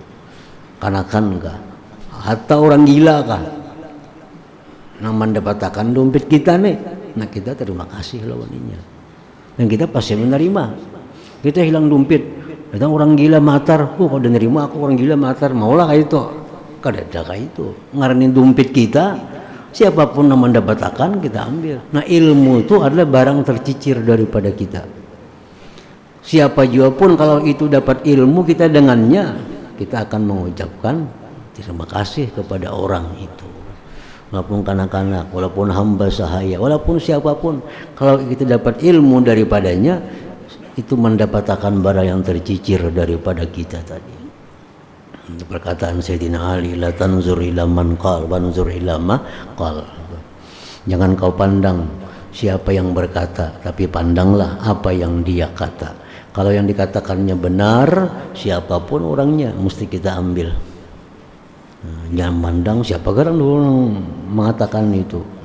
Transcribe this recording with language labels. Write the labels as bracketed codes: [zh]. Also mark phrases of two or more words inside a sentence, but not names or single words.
[bjn] Kanakan kah? Atau orang gila kah? Yang mendapatkan dompet kita nih, nah kita terima kasih lawannya. Dan kita pasti menerima. Kita hilang dompet, datang orang gila matar, kalau udah nerima aku orang gila matar, maulah kayak itu. Kada kayak itu. Ngaranin dompet kita, siapapun yang mendapatkan kita ambil. Nah ilmu itu adalah barang tercicir daripada kita. Siapa juga pun kalau itu dapat ilmu kita dengannya, kita akan mengucapkan terima kasih kepada orang itu. Walaupun kanak-kanak, walaupun hamba sahaya, walaupun siapapun, kalau kita dapat ilmu daripadanya, itu mendapatkan barang yang tercicir daripada kita tadi. Perkataan Sayyidina Ali, [ar] لا تنظر إلى من قال وانظر إلى ما قال. [bjn] Jangan kau pandang siapa yang berkata, tapi pandanglah apa yang dia kata. Kalau yang dikatakannya benar, siapapun orangnya mesti kita ambil. Jangan pandang siapa orang mengatakan itu.